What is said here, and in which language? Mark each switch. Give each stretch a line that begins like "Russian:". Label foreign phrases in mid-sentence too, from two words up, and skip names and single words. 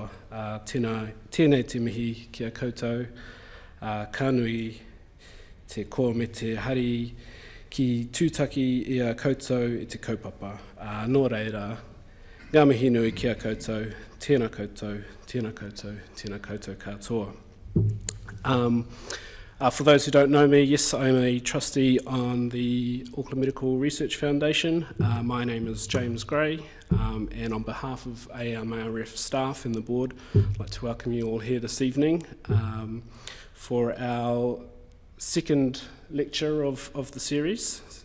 Māori: Tēnei te mihi ki a koutou. Ka nui te koa me te hari ki tūtaki i a koutou i te kaupapa. Nō reira, ngā mihi nui ki a koutou, tēnā koutou, tēnā koutou, tēnā koutou katoa.
English: For those who don't know me, yes, I'm a trustee on the Auckland Medical Research Foundation. My name is James Gray, and on behalf of AMRF staff and the board, I'd like to welcome you all here this evening for our second lecture of the series.